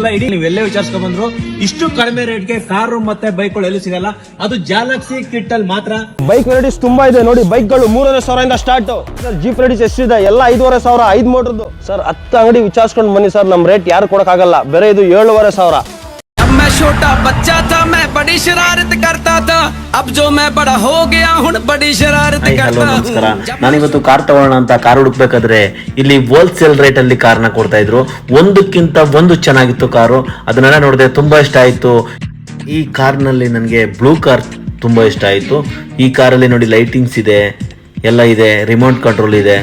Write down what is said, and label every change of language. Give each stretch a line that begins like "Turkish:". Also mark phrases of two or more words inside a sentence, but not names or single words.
Kannada: ಇಡೀ ನೀವೆಲ್ಲೇ ವಿಚಾರಿಸ್ಕೊಂಡ್ ಬಂದ್ರು ಇಷ್ಟು ಕಡಿಮೆ ರೇಟ್ಗೆ ಕಾರು ಮತ್ತೆ ಬೈಕ್ಗಳು ಎಲ್ಲೂ ಸಿಗಲ್ಲ. ಅದು ಗ್ಯಾಲಕ್ಸಿ ಕಿಟ್ ಅಲ್ಲಿ ಮಾತ್ರ.
English: bike varieties
Kannada: ತುಂಬಾ ಇದೆ ನೋಡಿ. ಬೈಕ್ಗಳು 3,500 ಸ್ಟಾರ್ಟ್.
English: jeep varieties
Kannada: ಎಷ್ಟಿದೆ ಎಲ್ಲ 5,500, 5 ಮೋಟರ್ದು ಸರ್. 10 ಅಂಗಡಿ ವಿಚಾರಿಸ್ಕೊಂಡು ಬನ್ನಿ ಸರ್. ನಮ್ ರೇಟ್ ಯಾರು ಕೊಡಕ್ ಆಗಲ್ಲ. ಬೇರೆ ಇದು 7,500.
Hindi: मैं छोटा बच्चा था मैं बड़ी शरारत करता था अब जो मैं बड़ा हो गया हूं बड़ी शरारत करता हूं.
Kannada: ನಮಸ್ಕಾರ. ನಾನಿವತ್ತು ಕಾರ್ ತಗೊಳ್ಳೋಣ ಅಂತ ಕಾರ್ ಹುಡುಕ್ಬೇಕಾದ್ರೆ ಇಲ್ಲಿ
English: wholesale rate
Kannada: ಅಲ್ಲಿ ಕಾರ್ನ ಕೊಡ್ತಾ ಇದ್ರು. ಒಂದಕ್ಕಿಂತ ಒಂದು ಚೆನ್ನಾಗಿತ್ತು ಕಾರು. ಅದನ್ನೆಲ್ಲ ನೋಡಿದೆ, ತುಂಬಾ ಇಷ್ಟ ಆಯ್ತು. ಈ ಕಾರ್ನಲ್ಲಿ ನನಗೆ
English: blue car
Kannada: ತುಂಬಾ ಇಷ್ಟ ಆಯ್ತು. ಈ ಕಾರಲ್ಲಿ ನೋಡಿ ಲೈಟಿಂಗ್ಸ್ ಇದೆ, ಎಲ್ಲ ಇದೆ,
English: remote control
Kannada: ಇದೆ.